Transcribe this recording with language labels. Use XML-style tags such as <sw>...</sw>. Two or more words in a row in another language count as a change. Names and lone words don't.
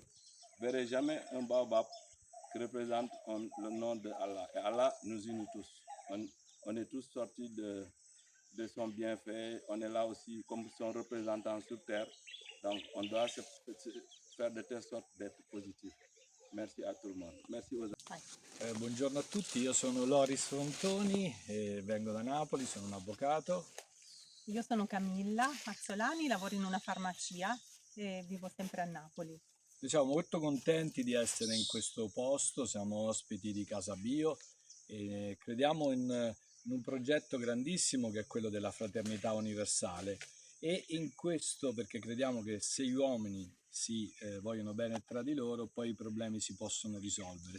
<fr>Vous ne verrez jamais un baobab qui représente le nom de Allah. Et Allah nous unit tous. On est tous sortis de son bienfait. On est là aussi comme son représentant sur terre. Donc, on doit se faire de telle sorte d'être positif.</fr> <it>Merci a tutto il mondo.</it> <fr>Merci aux</fr> <it>Buongiorno a tutti, io sono Loris Frontoni e vengo da Napoli, sono un avvocato. Io sono Camilla Mazzolani, lavoro in una farmacia e vivo sempre a Napoli. Siamo molto contenti di essere in questo posto, siamo ospiti di Casa Bio e crediamo in un progetto grandissimo che è quello della fraternità universale e in questo perché crediamo che se gli uomini si vogliono bene tra di loro poi i problemi si possono risolvere.</it>